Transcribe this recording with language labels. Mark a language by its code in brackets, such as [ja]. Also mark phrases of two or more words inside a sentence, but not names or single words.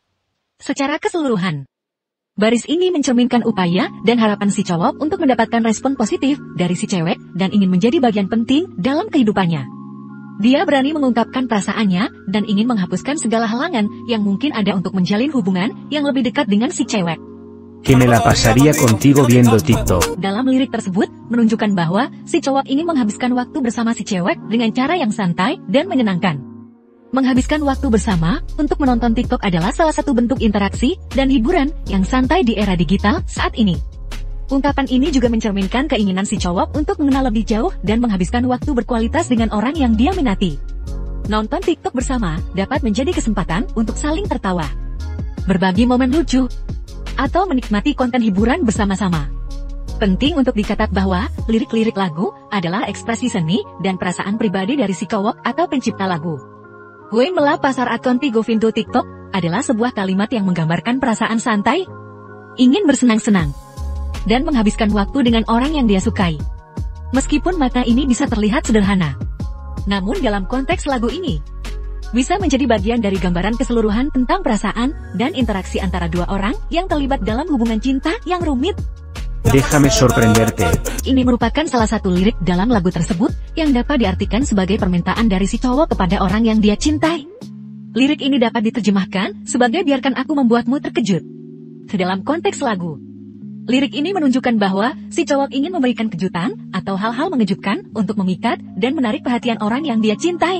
[id] Secara keseluruhan, baris ini mencerminkan upaya dan harapan si cowok untuk mendapatkan respon positif dari si cewek dan ingin menjadi bagian penting dalam kehidupannya. Dia berani mengungkapkan perasaannya dan ingin menghapuskan segala halangan yang mungkin ada untuk menjalin hubungan yang lebih dekat dengan si cewek. [es] Que me la pasaría contigo viendo TikTok. [id] Dalam lirik tersebut, menunjukkan bahwa si cowok ingin menghabiskan waktu bersama si cewek dengan cara yang santai dan menyenangkan. Menghabiskan waktu bersama untuk menonton TikTok adalah salah satu bentuk interaksi dan hiburan yang santai di era digital saat ini. Ungkapan ini juga mencerminkan keinginan si cowok untuk mengenal lebih jauh dan menghabiskan waktu berkualitas dengan orang yang dia minati. Nonton TikTok bersama dapat menjadi kesempatan untuk saling tertawa, berbagi momen lucu, atau menikmati konten hiburan bersama-sama. Penting untuk dicatat bahwa lirik-lirik lagu adalah ekspresi seni dan perasaan pribadi dari si cowok atau pencipta lagu. [es] Gue mela pasar contigo viendo TikTok [id] adalah sebuah kalimat yang menggambarkan perasaan santai, ingin bersenang-senang, dan menghabiskan waktu dengan orang yang dia sukai. Meskipun makna ini bisa terlihat sederhana, namun dalam konteks lagu ini, bisa menjadi bagian dari gambaran keseluruhan tentang perasaan dan interaksi antara dua orang yang terlibat dalam hubungan cinta yang rumit. [es] Déjame sorprenderte. [id] Ini merupakan salah satu lirik dalam lagu tersebut yang dapat diartikan sebagai permintaan dari si cowok kepada orang yang dia cintai. Lirik ini dapat diterjemahkan sebagai biarkan aku membuatmu terkejut. Dalam konteks lagu, lirik ini menunjukkan bahwa si cowok ingin memberikan kejutan atau hal-hal mengejutkan untuk memikat dan menarik perhatian orang yang dia cintai.